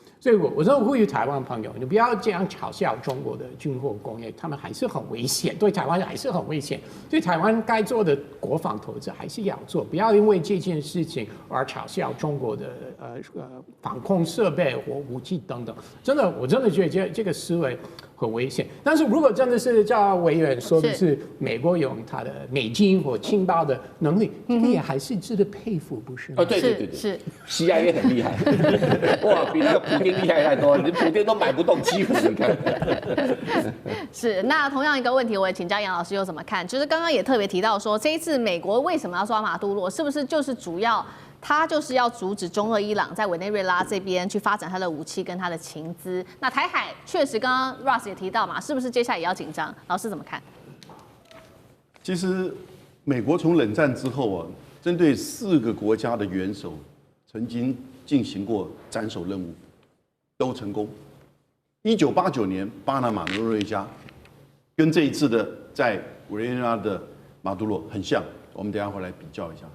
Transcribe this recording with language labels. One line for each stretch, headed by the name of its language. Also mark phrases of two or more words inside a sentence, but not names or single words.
Chinese: 所以我真的呼籲台灣朋友，你不要這樣嘲笑中國的軍火工業，他們還是很危險，對台灣還是很危險。對台灣該做的國防投資還是要做，不要因為這件事情而嘲笑中國的防空設備或武器等等。真的，我真的覺得這個思維很危險。但是如果真的是叫委員說的是美國用它的美金或情報的能力，這個也還是值得佩服，不是嗎？对，是 CIA 很厲害，哇，比那個普丁厲害太多，你普丁都買不動基輔，你看。是，那同樣一個問題，我也請教楊老師又怎麼看？就是剛剛也特別提到說，這一次美國為什麼要抓馬杜羅？是不是就是主要他就是要阻止中俄伊朗在委內瑞拉這邊去發展他的武器跟他的情資？那台海確實剛剛 Ross 也提到嘛，是不是接下來也要緊張？老師怎麼看？其實美國從冷戰之後啊，針對4個國家的元首曾經進行過斬首任務，都成功。1989年巴拿馬諾瑞加，跟這一次的在委內瑞拉的馬杜羅很像，我們等一下回來比較一下。